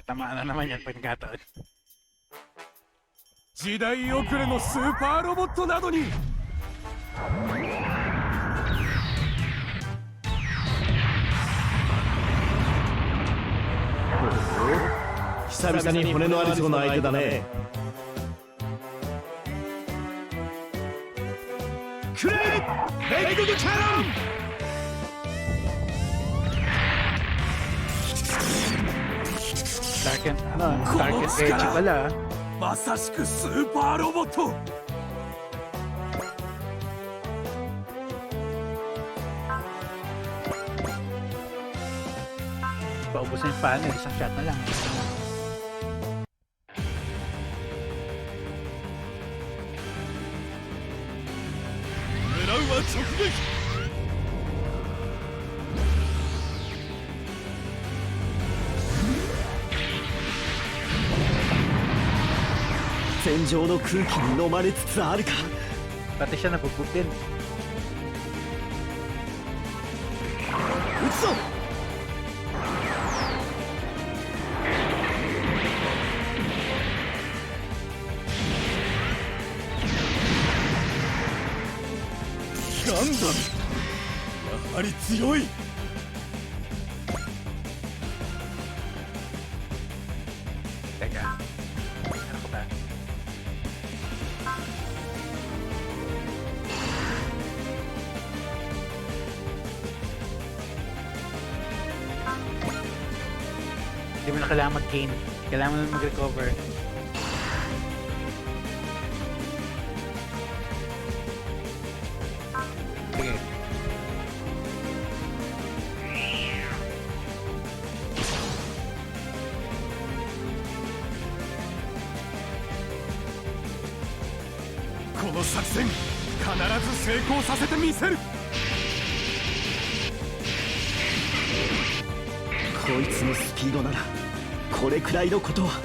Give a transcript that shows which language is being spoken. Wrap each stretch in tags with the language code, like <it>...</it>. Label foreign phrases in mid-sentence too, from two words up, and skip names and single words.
<tl>Ano naman yan pag nagkataon.</tl> <ja>時代遅れのスーパーロボットなどに久々に骨のありそうな相手だね。くれレッグキャノン。</ja> <en>Dark and Edge</en> <tl>pala.</tl> <ja>まさしくスーパーロボット。</ja> <tl>Paubos na yung panel, isang shot na lang.</tl> <ja>狙うは直撃。戦場の空気に飲まれつつあるか。</ja> <tl>Pati siya nabugbog din.</tl> <ja>撃つぞ。ガンダムやはり強い。</ja> <tl>Teka. Ano ko ba? Hindi mo na kailangan mag-gain. Kailangan mo na mag-recover. Sige.</tl> <ja>この作戦必ず成功させてみせる。こいつのスピードならこれくらいのことは。</ja>